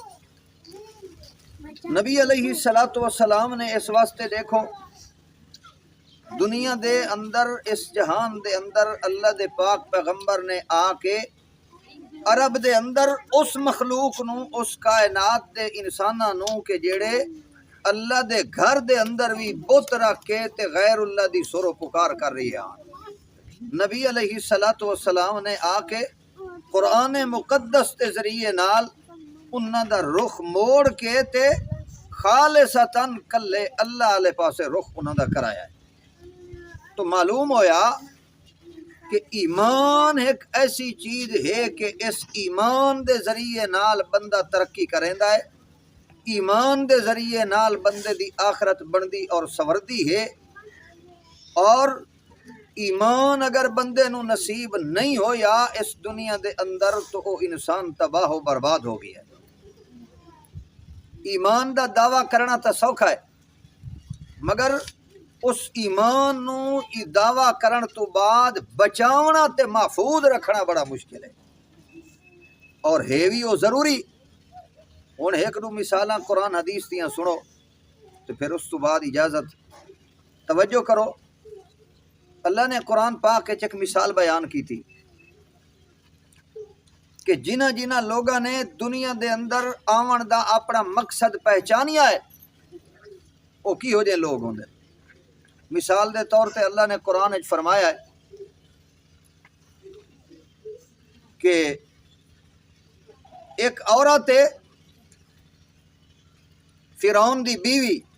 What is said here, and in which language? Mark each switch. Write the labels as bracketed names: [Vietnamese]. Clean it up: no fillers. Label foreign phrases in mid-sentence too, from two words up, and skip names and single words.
[Punjabi] نبی علیہ الصلوۃ والسلام نے اس واسطے دیکھو دنیا دے اندر، اس جہان دے اندر اللہ دے پاک پیغمبر نے آ کے عرب دے اندر اس مخلوق نو، اس کائنات دے انساناں نو کہ جیڑے اللہ دے گھر دے اندر بھی بت رکھ کے تے غیر اللہ دی سر و پکار کر رہی ہیں، نبی علیہ الصلوۃ والسلام نے آ کے قرآن مقدس دے ذریعے نال انہاں دا رخ موڑ کے تے خالصتاً کلے اللہ والے پاسے رخ انہاں دا کرایا ہے۔ تو معلوم ہویا کہ ایمان ایک ایسی چیز ہے کہ اس ایمان دے ذریعے نال بندہ ترقی کریندا ہے، ایمان دے ذریعے نال بندے دی آخرت بندی اور سوردی ہے، اور ایمان اگر بندے نو نصیب نہیں ہویا اس دنیا دے اندر تو وہ انسان تباہ و برباد ہو گیا ہے۔ ایمان دا دعویٰ کرنا تا سوکھا ہے، مگر اس ایمان نو دعویٰ کرن تو بعد بچاونا تے محفوظ رکھنا بڑا مشکل ہے، اور ہے بھی وہ ضروری۔ ہن ایک دو مثالاں قرآن حدیث دیاں سنو تو پھر اس تو بعد اجازت۔ توجہ کرو، اللہ نے قرآن پاک وچ ایک مثال بیان کی تھی کہ جنہ جنہ لوگاں نے دنیا دے اندر آون دا اپنا مقصد پہچانیا ہے وہ کی ہو جائے لوگ ہوندے۔ مثال دے طور تے اللہ نے قرآن وچ فرمایا ہے کہ ایک عورت ہے، فرعون دی بیوی،